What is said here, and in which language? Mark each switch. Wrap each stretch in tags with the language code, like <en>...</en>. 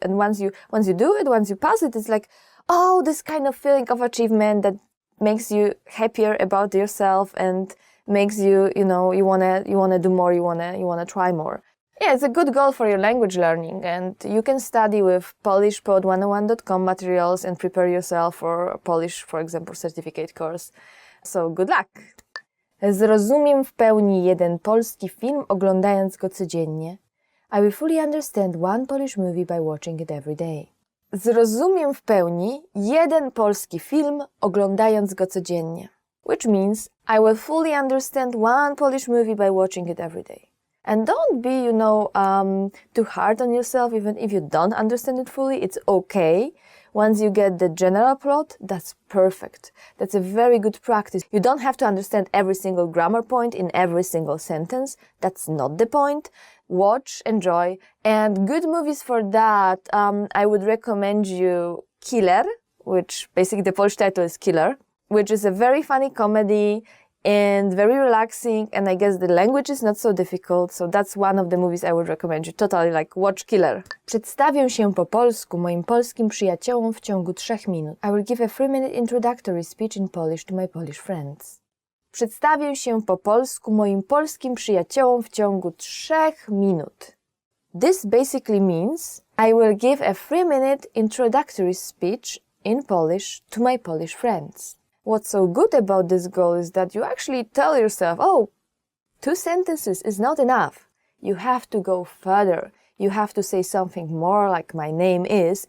<en>And once you do it, once you pass it, it's like, this kind of feeling of achievement that makes you happier about yourself and makes you, you wanna do more, you wanna try more. Yeah, it's a good goal for your language learning, and you can study with polishpod101.com materials and prepare yourself for a Polish, for example, certificate course. So good luck!</en> <pl>Zrozumiem w pełni jeden polski film, oglądając go codziennie.</pl> <en>I will fully understand one Polish movie by watching it every day.</en> <pl>Zrozumiem w pełni jeden polski film, oglądając go codziennie.</pl> <en>Which means I will fully understand one Polish movie by watching it every day. And don't be, too hard on yourself, even if you don't understand it fully. It's okay. Once you get the general plot, that's perfect. That's a very good practice. You don't have to understand every single grammar point in every single sentence. That's not the point. Watch, enjoy, and good movies for that. I would recommend you Killer, which basically the Polish title is Killer, which is a very funny comedy and very relaxing, and I guess the language is not so difficult, so that's one of the movies I would recommend you. Totally, watch Killer.</en> <pl>Przedstawię się po polsku moim polskim przyjaciołom w ciągu 3 minut.</pl> <en>I will give a 3-minute introductory speech in Polish to my Polish friends.</en> <pl>Przedstawię się po polsku moim polskim przyjaciołom w ciągu 3 minut.</pl> <en>This basically means I will give a 3-minute introductory speech in Polish to my Polish friends. What's so good about this goal is that you actually tell yourself, 2 sentences is not enough. You have to go further. You have to say something more like my name is.</en>